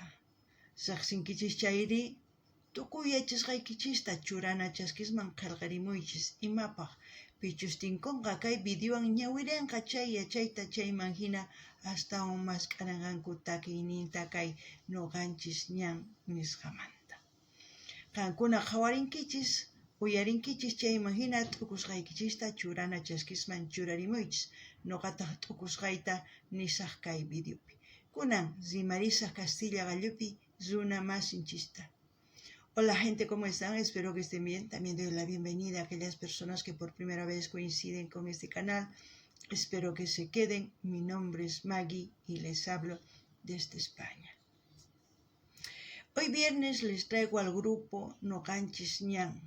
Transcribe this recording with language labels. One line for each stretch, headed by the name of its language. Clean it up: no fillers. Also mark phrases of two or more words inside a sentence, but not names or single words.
Quechua: Riqsinkichis chayri tukuy yachasqaykichista churana chaskisman qillqirimuychis imapaq pichus tinkunqa kay videowan ñawirinqa chay yachayta chayman hina astawan mask'aranqanku takiyninta kay noqanchis ñan nisqamanta. Qankuna qhawarinkichis uyarinkichis chayman hina t'ukusqaykichista churana chaskisman churarimuychis noqataq t'ukusqayta nisaq kay videopi. Kunan rimarisaq Castilla gallupi runa masinchista.
Spanish: Hola gente, ¿cómo están? Espero que estén bien. También doy la bienvenida a aquellas personas que por primera vez coinciden con este canal. Espero que se queden. Mi nombre es Maggie y les hablo desde España. Hoy viernes les traigo al grupo Noqanchis Ñan.